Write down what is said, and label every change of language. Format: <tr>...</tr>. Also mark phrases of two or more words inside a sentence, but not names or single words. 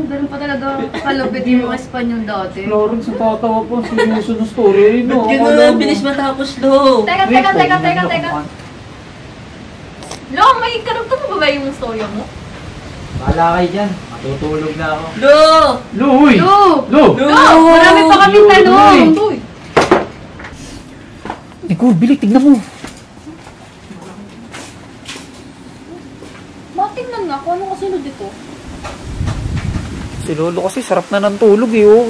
<tl>Ganun pa talaga kalupit yung mga Espanyol dati. Florence, natatawa po. Sinusun ng story, no? Ba't gano'n? Bilis matapos, Lo. Teka. Lo, may karugtong mo ba yung story mo? Bahala kayo dyan. Matutulog na ako. Lo! Lo, uy! Lo! Marami pa kami tanong! Ikaw, Billy, tignan mo. Matingnan nga kung anong kasunod dito. Si Lolo kasi sarap na ng tulog eh, oh.</tl>